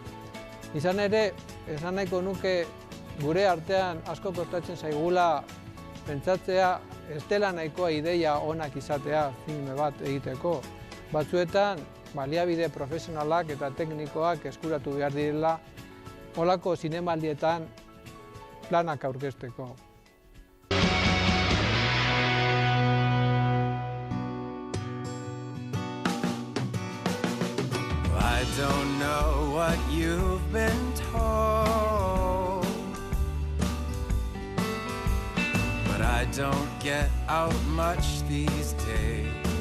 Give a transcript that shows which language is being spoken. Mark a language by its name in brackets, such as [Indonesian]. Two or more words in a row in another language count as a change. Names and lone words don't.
[Basque] Izan ere, esan nahiko nuke gure artean asko kostatzen zaigula pentsatzea ez dela nahikoa ideia onak izatea filme bat egiteko. Batzuetan, baliabide profesionalak eta teknikoak eskuratu behar direla holako zinemaldietan planak aurkezteko. [English] I don't know what you've been told, but I don't get out much these days.